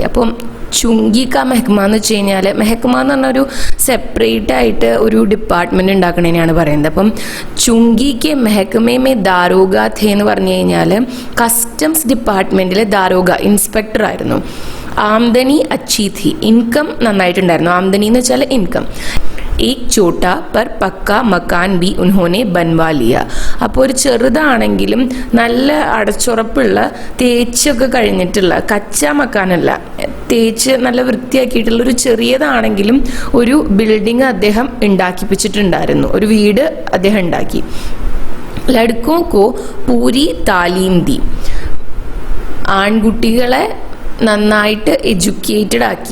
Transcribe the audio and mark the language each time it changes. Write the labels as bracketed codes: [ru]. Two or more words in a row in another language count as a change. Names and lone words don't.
[ml] അപ്പം [hi] चुंगी का महकमा [ml] എന്ന് വെച്ച് കഴിഞ്ഞാൽ, മെഹ്ക്മ എന്ന് പറഞ്ഞൊരു സെപ്പറേറ്റ് ആയിട്ട് ഒരു ഡിപ്പാർട്ട്മെൻറ്റ് ഉണ്ടാക്കണേനെയാണ് പറയുന്നത്. അപ്പം [hi] चुंगी के महकमे में दारोगा थे [ml] എന്ന് പറഞ്ഞു കഴിഞ്ഞാൽ കസ്റ്റംസ് ഡിപ്പാർട്ട്മെൻറ്റിലെ ദാരോഗ ഇൻസ്പെക്ടർ ആയിരുന്നു. [hi] आमदनी अच्छी थी, [ml] ഇൻകം നന്നായിട്ടുണ്ടായിരുന്നു. ആംദനി എന്ന് വെച്ചാൽ ഇൻകം. [hi] एक छोटा पर पक्का मकान भी उन्होंने बनवा लिया. [ml] അപ്പോൾ ഒരു ചെറുതാണെങ്കിലും നല്ല അടച്ചുറപ്പുള്ള തേച്ചൊക്കെ കഴിഞ്ഞിട്ടുള്ള കച്ച മക്കാനല്ല, തേച്ച് നല്ല വൃത്തിയാക്കിയിട്ടുള്ള ഒരു ചെറിയതാണെങ്കിലും ഒരു ബിൽഡിംഗ് അദ്ദേഹം ഉണ്ടാക്കിപ്പിച്ചിട്ടുണ്ടായിരുന്നു, ഒരു വീട് അദ്ദേഹം ഉണ്ടാക്കി. [hi] लड़कों को पूरी तालीम दी, [ml] ആൺകുട്ടികളെ നന്നായിട്ട് എഡ്യൂക്കേറ്റഡ് ആക്കി.